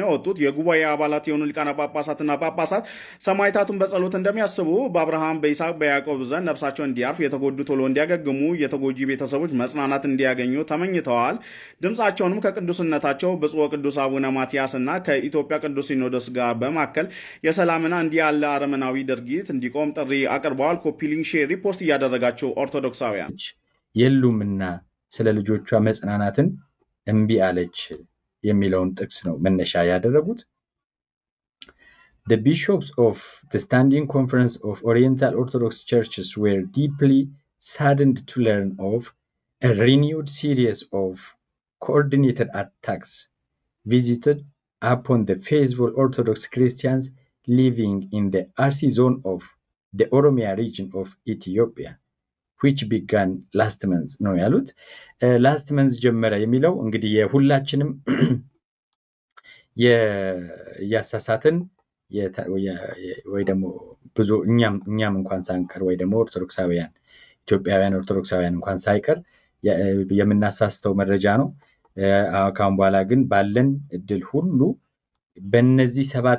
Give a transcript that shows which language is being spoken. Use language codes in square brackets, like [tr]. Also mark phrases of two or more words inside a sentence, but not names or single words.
[am] ያወጡት የጉባኤ አባላት የሆኑ ሊቃነ ጳጳሳትና ጳጳሳት ሰማዕታቱን በጸሎት እንደሚያስቡ፣ በአብርሃም በይስሐቅ በያዕቆብ ዘንድ ነፍሳቸው እንዲያርፍ፣ የተጎዱ ቶሎ እንዲያገግሙ፣ የተጎጂ ቤተሰቦች መጽናናት እንዲያገኙ ተመኝተዋል። ድምጻቸውንም ከቅዱስ ነታቸው ብፁዕ ቅዱስ አቡነ ማትያስ እና ከኢትዮጵያ ቅዱስ ሲኖዶስ ጋር በማከል የሰላምና እንዲህ ያለ አረመናዊ ድርጊት እንዲቆም ጥሪ አቅርበዋል። [en] copy link፣ [am] ሼር፣ ሪፖስት እያደረጋቸው ኦርቶዶክሳውያን የሉምና ስለ ልጆቿ መጽናናትን እምቢ አለች የሚለውን ጥቅስ ነው መነሻ ያደረጉት። [en] The bishops of the Standing Conference of Oriental Orthodox Churches were deeply saddened to learn of a renewed series of coordinated attacks visited upon the faithful Orthodox Christians living in the Arsi zone of the Oromia region of Ethiopia, which began last month [am] ነው ያሉት። [en] last month [am] ጀመረ የሚለው እንግዲህ የሁላችንም ያሳሳትን ወይ ደግሞ ብዙ እኛም እንኳን ሳንቀር ወይ ደግሞ ኦርቶዶክሳውያን ኢትዮጵያውያን ኦርቶዶክሳውያን እንኳን ሳይቀር የምናሳስተው መረጃ ነው። ካሁን በኋላ ግን ባለን እድል ሁሉ በእነዚህ 7